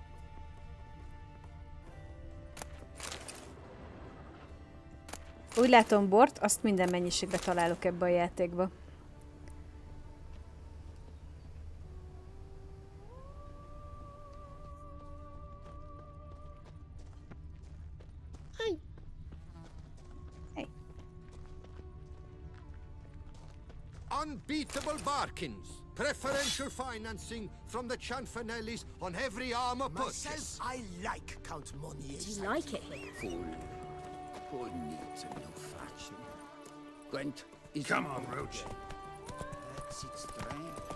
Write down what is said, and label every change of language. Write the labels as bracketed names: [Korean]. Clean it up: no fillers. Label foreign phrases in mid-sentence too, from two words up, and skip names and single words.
[Hungarian] Úgy látom, bort, azt minden mennyiségben találok ebbe a játékba. [English] Hey. Unbeatable bargains. Preferential financing from the Chanfanellis on every armor purchase. Myself, I like Count Monier's. Do you like it? Fool. Who needs a new faction? Gwent is... Come on, Roach. That's its strength.